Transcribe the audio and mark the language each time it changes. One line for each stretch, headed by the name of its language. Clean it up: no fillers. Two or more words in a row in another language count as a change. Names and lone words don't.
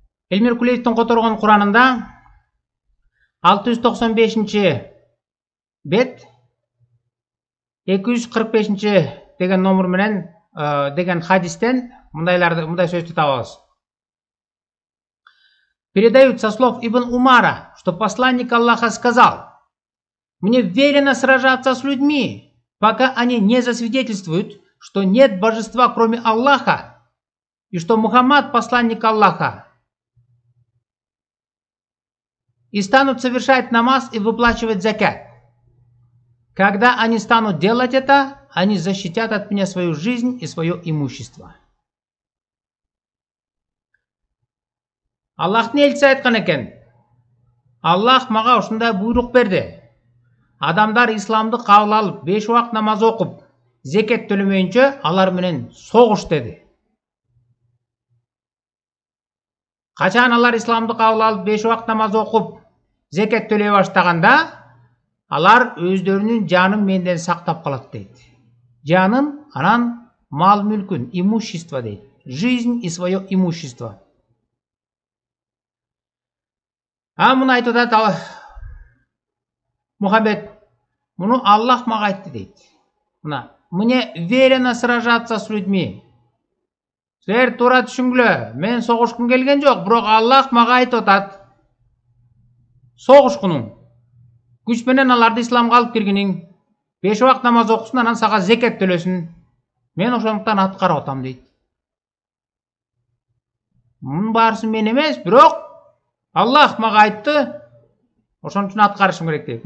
Kyrgyz: Элмир Кулиевдин которгон Куранында 695-бет 245 деген номер менен деген хадистен мындай сөздү табабыз.
Russian: Передают со слов Ибн Умара, что посланник Аллаха сказал: «Мне велено сражаться с людьми, пока они не засвидетельствуют, что нет божества, кроме Аллаха, и что Мухаммад посланник Аллаха, и станут совершать намаз и выплачивать закят. Когда они станут делать это, они защитят от меня свою жизнь и свое имущество».
Kyrgyz: Аллахтын элчиси айткан экен: Аллах мага ушундай буйрук берди. Адамдар исламды кабыл алып, 5 убак намаз окуп, зекет төлөмөйүнчө алар менен согуш деди. Качан алар исламды кабыл алып, 5 убак намаз окуп, зекет төлөй баштаганда, алар өздөрүнүн жанын менден сактап калат дейт. Жанын, анан мал мүлкүн, имущество дейт.
Russian: Жизнь и свое имущество.
Kyrgyz: Муну айтып атат Мухаммед, муну Аллах мага айтты дейт.
Russian: Мне велено сражаться с людьми.
Kyrgyz: Силер туура түшүнгүлө, мен согушкум келген жок, бирок Аллах мага айтып атат: согушкунуң, күч менен аларды исламга алып киргиниң, 5 убак намаз окусун, анан сага зекет төлөсүн. Мен ошондуктан аткарып атам дейт. Мунун баарысы мен эмес, бирок Аллах мага айтты, ошон үчүн аткарышым керек дейт.